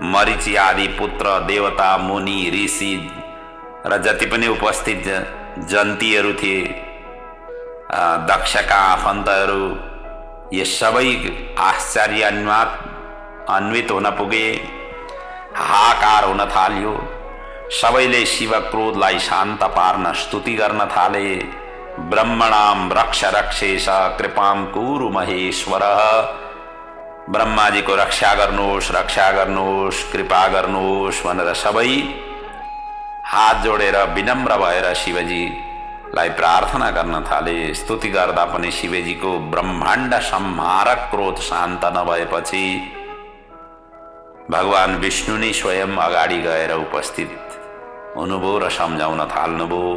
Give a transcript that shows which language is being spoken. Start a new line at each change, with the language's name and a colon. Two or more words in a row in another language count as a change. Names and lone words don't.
Nepali: मरीचि आदि पुत्र देवता मुनि ऋषि र जति पनि उपस्थित जन्तीहरू थिए, दक्षका आफन्तहरू, ये सबै आश्चर्यान्वित हुन पुगे। हाहाकार हुन थाल्यो। सबैले शिव क्रोधलाई शान्त पार्न स्तुति गर्न थाले।
Sanskrit: ब्रह्मणाम रक्ष रक्षेश कृपाम कुरु महेश्वर।
Nepali: ब्रह्माजीको रक्षा गर्नुहोस्, कृपा गर्नुहोस् भनेर सबै हात जोडेर विनम्र भएर शिवजीलाई प्रार्थना गर्न थाले। स्तुति गर्दा पनि शिवजीको ब्रह्माण्ड संहारक क्रोध शान्त नभएपछि भगवान विष्णु नै स्वयं अगाडि गएर उपस्थित हुनुभयो र सम्झाउन थाल्नुभयो।